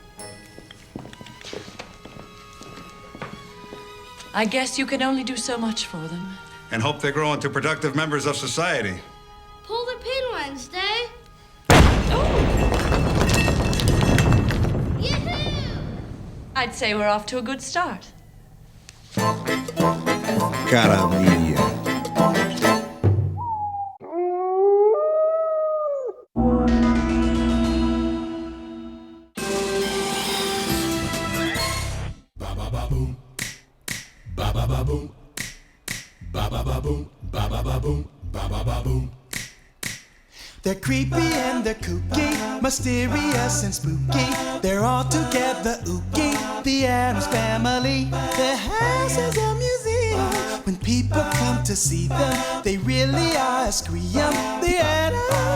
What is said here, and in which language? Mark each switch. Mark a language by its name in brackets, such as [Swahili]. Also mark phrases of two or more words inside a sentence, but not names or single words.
[English] I guess you can only do so much for them. And hope they grow into productive members of society. Pull the pin, Wednesday. Yoo-hoo! I'd say we're off to a good start. Caravilla. Ba-ba-ba-boom. Ba-ba-ba-boom. Ba-ba-ba-boom. Ba-ba-ba-boom. Ba-ba-ba-boom. They're creepy and they're kooky, mysterious and spooky. They're all together ooky, the Addams Family. Their house is a museum. When people come to see them, they really are a scream.